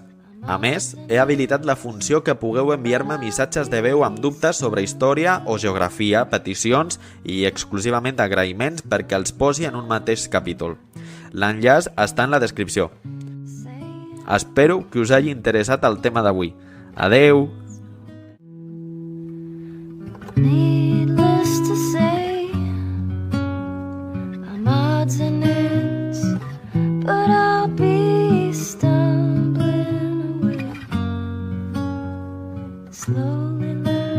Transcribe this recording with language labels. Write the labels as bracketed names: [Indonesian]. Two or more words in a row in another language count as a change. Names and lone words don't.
[Catalan] A més, he habilitat la funció que pugueu enviar-me missatges de veu amb dubtes sobre història o geografia, peticions i exclusivament agraïments perquè els posi en un mateix capítol. L'enllaç està en la descripció. Espero que us hagi interessat el tema d'avui. Adeu! [English] Needless to say, I'm odds and ends, but I'll be stumbling away, slowly.